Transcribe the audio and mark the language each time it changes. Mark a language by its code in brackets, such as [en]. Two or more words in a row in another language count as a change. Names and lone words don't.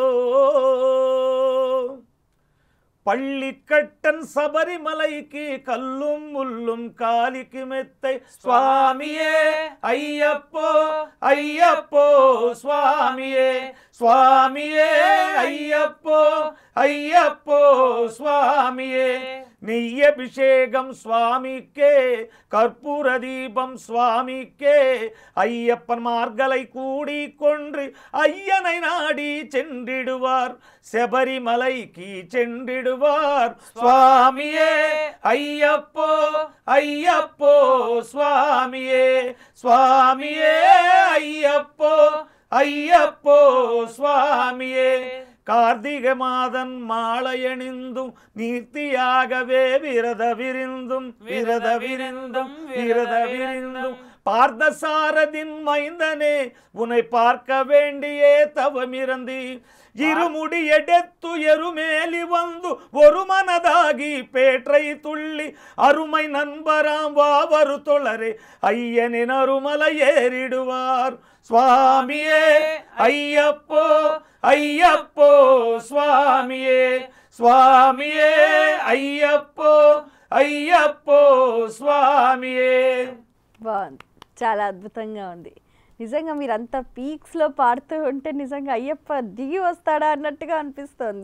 [ta] பள்ளிக்கட்டன் சபரிமலைக்கு கல்லும் முள்ளும் காலிக்கு மெத்தை, சுவாமியே ஐயப்போ ஐயப்போ சுவாமியே, சுவாமியே ஐயப்போ ஐயப்போ சுவாமியே. நெய்யபிஷேகம் சுவாமிக்கே, கற்பூர தீபம் சுவாமிக்கே, ஐயப்பன் மார்களை கூடி கொன்று ஐயனை நாடி சென்றிடுவார், சபரிமலைக்கு சென்றிடுவார். சுவாமியே ஐயப்போ ஐயப்போ சுவாமியே, சுவாமியே ஐயப்போ ஐயப்போ சுவாமியே. கார்த்திக மாதன் மாலையணிந்தும் நீர்த்தியாகவே விரத விருந்தும் விரத விருந்தும் விரத விருந்தும். பார்த்தசாரதின் மைந்தனே உன்னை பார்க்க வேண்டியே தவமிறந்தி, இருமுடி எடுத்து எருமேலி வந்து ஒரு மனதாகி பேற்றை துள்ளி, அருமை நண்பராம் வாவரு தொழரே ஐயனின் அருமலை ஏறிடுவார். சுவாமியே ஐயப்போ ஐயப்போ சுவாமியே, சுவாமியே ஐயப்போ ஐயப்போ சுவாமியே. [te] బాగుంది, చాలా అద్భుతంగా ఉంది. నిజంగా మీరు అంత పీక్స్లో పాడుతూ ఉంటే నిజంగా అయ్యప్ప దిగి వస్తాడా అన్నట్టుగా అనిపిస్తోంది.